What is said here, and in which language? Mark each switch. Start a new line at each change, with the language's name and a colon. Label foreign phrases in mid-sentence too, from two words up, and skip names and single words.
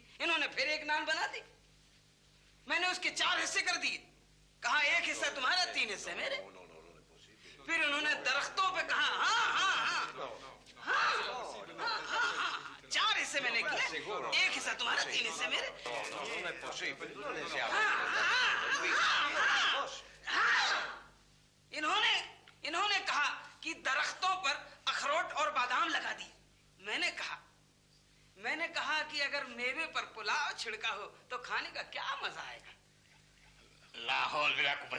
Hindi: इन्होंने फिर एक नान बना दी, मैंने उसके 4 हिस्से कर दिए, कहा 1 हिस्सा तुम्हारा 3 हिस्से मेरे। फिर उन्होंने दरख्तों पे कहा हाँ, 4 हिस्से मैंने किए, 1 हिस्सा तुम्हारा 3 हिस्से मेरे।
Italian: Non è possibile, non ne siamo.
Hindi: इन्होंने कहा कि दरख्तों पर अखरोट और बादाम लगा दिए। मैंने कहा कि अगर मेवे पर पुलाव छिड़का हो तो खाने का क्या मजा आएगा।
Arabic: لاحول بلا قوة.